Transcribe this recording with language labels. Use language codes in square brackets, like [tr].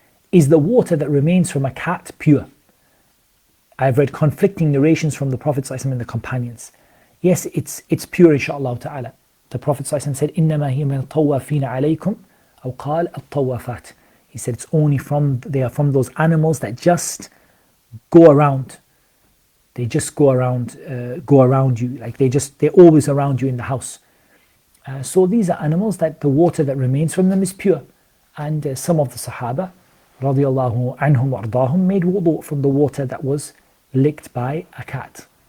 [en] Is the water that remains from a cat pure? I've read conflicting narrations from the Prophet ﷺ and the companions. Yes, it's pure inshaAllah ta'ala. The Prophet ﷺ said, [ar] إِنَّمَا هِيَ مِنَ الطَّوَّافِينَ عَلَيْكُمْ أو قال الطوافات. [en] He said it's only they are from those animals that just go around. They just go around you. Like they're always around you in the house. So these are animals that the water that remains from them is pure. And some of the Sahaba, radiyallahu anhum wa ardahum, made wudu from the water that was licked by a cat.